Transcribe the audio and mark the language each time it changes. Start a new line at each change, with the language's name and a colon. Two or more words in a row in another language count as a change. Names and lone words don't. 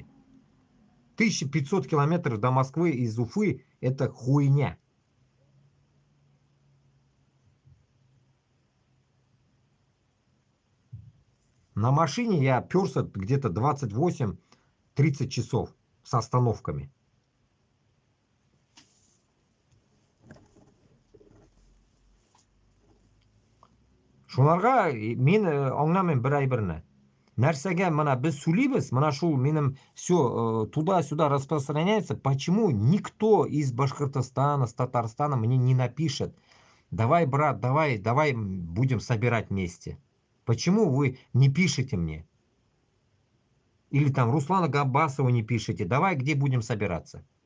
Russian: 1500 километров до Москвы из Уфы — это хуйня. На машине я перся где-то 28-30 часов с остановками.
Tatar: Шуларга мен аңламайм бер әйберне. Нәрсәгә менә без сөйлибез, менә шул минем
Russian: все туда-сюда распространяется. Почему никто из Башкортостана, с Татарстана мне не напишет: давай, брат, давай будем собирать вместе? Почему вы не пишете мне? Или там Руслана Габбасова не пишете: давай, где будем собираться?